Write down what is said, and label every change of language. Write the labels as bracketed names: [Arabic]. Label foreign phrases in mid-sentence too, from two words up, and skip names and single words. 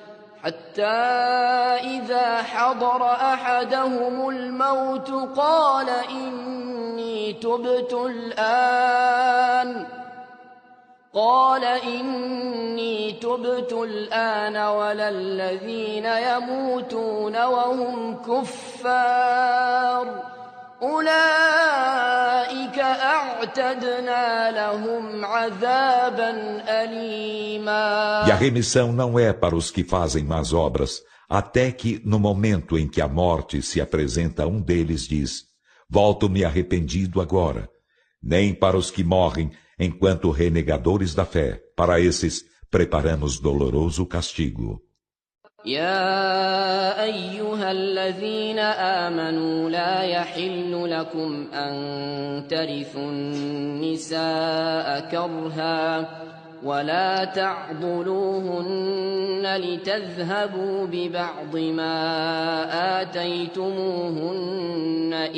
[Arabic] ولا الذين يموتون وهم كفار أولئك أعتدنا لهم عذابا أليما. [Portuguese] E a remissão não é para os que fazem más obras, até que, no momento em que a morte se apresenta a um deles, diz: volto-me arrependido agora. Nem para os que morrem enquanto renegadores da fé, para esses preparamos doloroso castigo. [Arabic] يا أيها الذين آمنوا لا يحل لكم أن ترثوا النساء كرها ولا تعضلوهن لتذهبوا ببعض ما آتيتموهن